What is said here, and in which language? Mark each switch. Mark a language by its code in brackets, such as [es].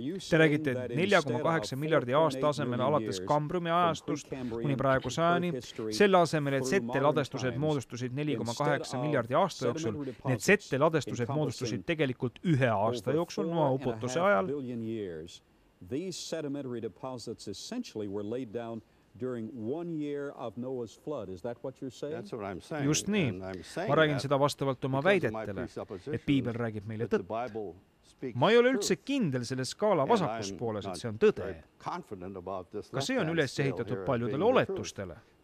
[et] Te räägite 4,8 miljardi aasta asemel alates Kambriumi ajastust kuni praegu sajani. Selle asemel, et setteladestused moodustusid 4,8 miljardi aasta jooksul, need setteladestused moodustusid tegelikult 1 aasta jooksul Noa uputuse ajal. [en] These sedimentary deposits essentially were laid down during 1 year of Noah's flood. Is that what you're saying? That's what I'm saying. [et] Just nii. Ma räägin seda vastavalt oma väidetele, et Piibel räägib meile tõtt. Ma ei ole üldse kindel selle skaala vasakuspooles, et see on tõde. Ka see on üles ehitatud paljudele oletustele.